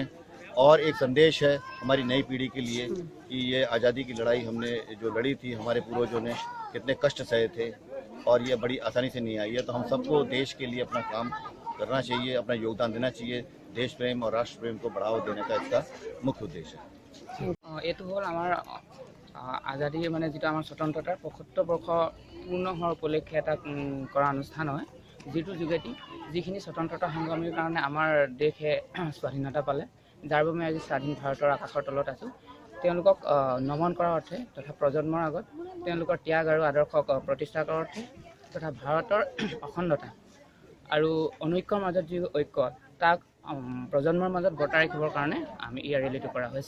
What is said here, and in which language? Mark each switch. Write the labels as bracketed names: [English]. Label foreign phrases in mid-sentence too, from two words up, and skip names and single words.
[Hindi] और एक संदेश है हमारी नई पीढ़ी के लिए कि ये आज़ादी की लड़ाई हमने जो लड़ी थी, हमारे पूर्वजों ने कितने कष्ट सहे थे और ये बड़ी आसानी से नहीं आई है। तो हम सबको देश के लिए अपना काम करना चाहिए, अपना योगदान देना चाहिए। देश प्रेम और राष्ट्र प्रेम को बढ़ावा देने का इसका मुख्य उद्देश्य है। [Assamese] এয়া হ'ল আমাৰ আজাদী মানে জী স্বতন্ত্ৰতাৰ 75 বৰ্ষ পূৰ্ণ হোৱাৰ উপলক্ষে এটা কৰা অনুষ্ঠান হয়, যিটো যোগেদি যিখিনি স্বতন্ত্ৰতা সংগ্ৰামীৰ কাৰণে আমাৰ দেশে স্বাধীনতা পালে, যাৰ বাবে আজি স্বাধীন ভাৰতৰ আকাশৰ তলত আছোঁ, তেওঁলোকক নমন কৰাৰ অৰ্থে তথা প্ৰজন্মৰ আগত তেওঁলোকৰ ত্যাগ আৰু আদৰ্শক প্ৰতিষ্ঠা কৰাৰ অৰ্থে তথা ভাৰতৰ অখণ্ডতা আৰু অনৈক্যৰ মাজত যি ঐক্য তাক প্ৰজন্মৰ মাজত বৰ্তাই ৰাখিবৰ কাৰণে আমি এই ৰেলীটো কৰা হৈছে।